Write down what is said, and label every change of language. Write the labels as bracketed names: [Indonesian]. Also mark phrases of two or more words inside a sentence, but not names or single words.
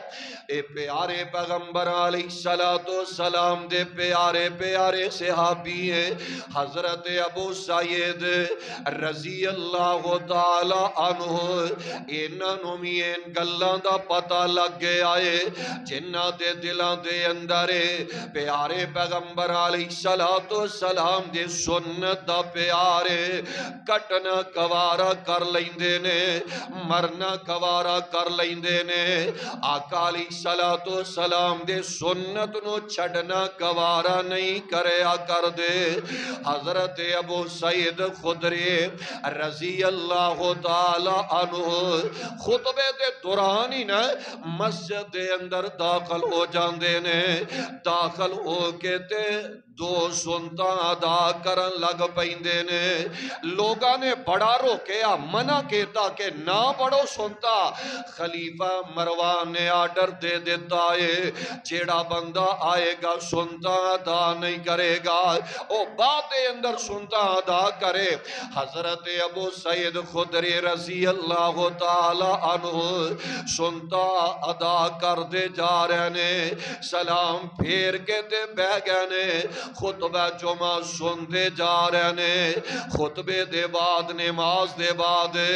[Punjabi] اے پیارے پیغمبر [Arabic] علیہ السلام [Punjabi] دے پیارے صحابی ہیں حضرت ابو سعید [Arabic] رضی اللہ تعالی عنہ، [Punjabi] انہاں نوں بھی ان گلاں دا پتہ لگ گیا ہے جنہاں دے دلاں دے اندر پیارے پیغمبر [Arabic] علیہ السلام [Punjabi] دے سنت دا پیارے کٹنا کوارا کر لیندے نے، مرنا کوارا کر لیندے نے، آقا [Arabic] علیہ السلام [Punjabi] دے سنت نو چھڑنا کوارا نہیں کریا کر دے۔ حضرت ابو سعید خدری [Arabic] رضی اللہ تعالی عنہ [Punjabi] خطبے دے دوران ہی نا مسجد دے اندر داخل ہو جاندے نے، داخل ہو کے تے 2 سنتاں ادا کرن لگ پیندے نے۔ لوگاں نے بڑا روکیا منع کیتا کہ نہ پڑھو سنتا، خلیفہ مروان نے آرڈر دے دیتا ہے جیڑا بندہ آئے گا سنتا ادا نہیں کرے گا او بعد اندر سنتا ادا کرے۔ حضرت ابو سعید خدری [Arabic] رضی اللہ تعالی عنہ [Punjabi] سنتا ادا کر دے جا رہے نے، سلام پھیر کے تے بہ گئے نے، خطبہ جمعہ سن دے جا رہے نے، خطبے دے بعد نماز دے بعد